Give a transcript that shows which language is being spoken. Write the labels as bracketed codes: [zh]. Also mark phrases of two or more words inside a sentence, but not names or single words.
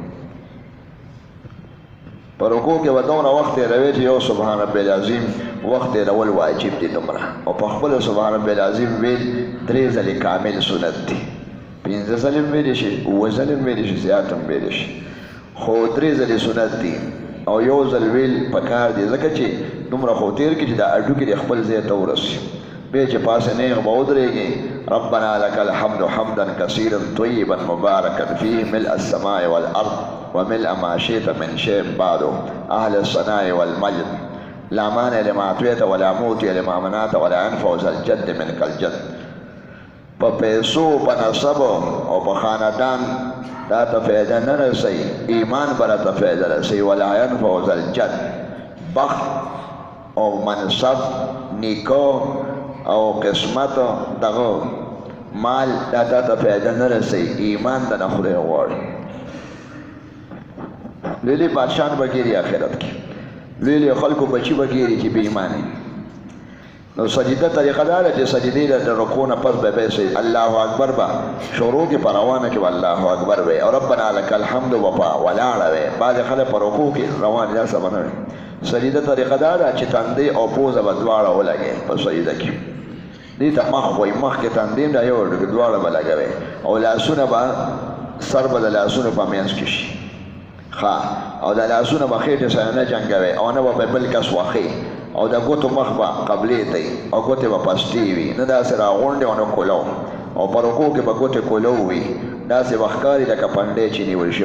[ps] په رکوع کې به دومره وخت تېروي چې یو [ar] سبحان ربي العظیم [ps] وخت تېرول واجب دي دومره او په خپله [ar] سبحان ربي العظیم [ps] ویل 3 ځلې کامل سنت دي 5 ځلې هم ویلی شي 7 ځلې هم ویلی شي زیات هم ویلی شي خو 3 ځلې سنت دي او یو ځل ویل پکار دی ځکه چې دومره خو تېر کړي چې دا هډوکي د خپل ځای ته ورسي بیا چې پاسه نیغ به ودرېږي [ar] ربنا لك الحمد حمدا كثيرا طيبا مباركا فيه ملء السماء والارض وملء ما شئت من شيء بعد اهل الثناء والمجد لا مانع لما اعطيت ولا موتي لما منعت ولا ينفع ذا الجد منك الجد. [ps] په پیسو په نسب او په خاندان دا ته فایده نه رسوي ایمان به ته فایده رسوي [ar] ولا ينفع ذا الجد [ps] بخت او منصب نیکو او قسمت دغه مال دا ته فایده نه رسوي ایمان د نه خدای غواړي. لوی بادشاهان به ګیري آخرت کې لوی خلکو بچي به ګیري چې بې ایمانه نو سجده طریقه دا ده چې سجدې د رکوع نه پس به سي [ar] الله اکبر [ps] به شروع کې په روانه کې [ar] الله اکبر [ps] وي او [ar] ربنا لك الحمد [ps] وپا ولاړه وي. بعضې خلک په رکوع کې روان دا څه به نه وي. سجده طریقه دا ده چې تندې او پوزه به دواړه ولګي په سجده کې دې ته مخ وایي مخ کې تندې دا یو دواړه به لګوي او لاسونه به سر به د لاسونو په منځ کې شي او د لاسونه به خېټې سره نه جنګوي او نه به بل کس وخي او د ګوتو مخ به قبلې ته او ګوتې به پستې وي نه داسې راغونډې او نه کولو او په رکوع کې به ګوتې کولو وي داسې به ښکاري لکه پنډې چې نیول شي.